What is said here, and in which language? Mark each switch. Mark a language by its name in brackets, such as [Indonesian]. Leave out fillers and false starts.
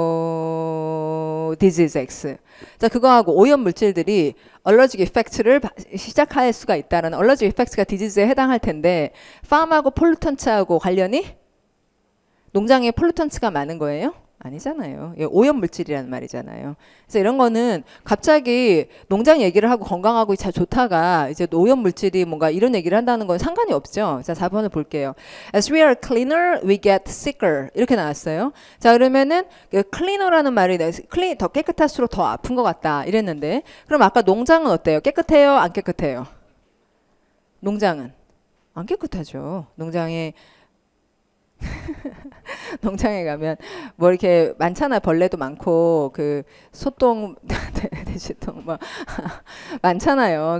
[English] farm하고 disease X. [Korean] 자 그거하고 오염 물질들이 allergic effect를 시작할 수가 있다라는 allergic effects가 disease에 해당할 텐데 farm하고 pollutants하고 관련이 농장에 pollutants가 많은 거예요? 아니잖아요. 오염 물질이라는 말이잖아요. 그래서 이런 거는 갑자기 농장 얘기를 하고 건강하고 잘 좋다가 이제 오염 물질이 뭔가 이런 얘기를 한다는 건 상관이 없죠. 자, 4번을 볼게요. [English] As we are cleaner, we get sicker. [Korean] 이렇게 나왔어요. 자, 그러면은 cleaner라는 말이 더 깨끗할수록 더 아픈 것 같다. 이랬는데 그럼 아까 농장은 어때요? 깨끗해요? 안 깨끗해요? 농장은 안 깨끗하죠. 농장에 농장에 가면 뭐 이렇게 많잖아. 벌레도 많고 그 소똥 돼지똥 뭐 많잖아요.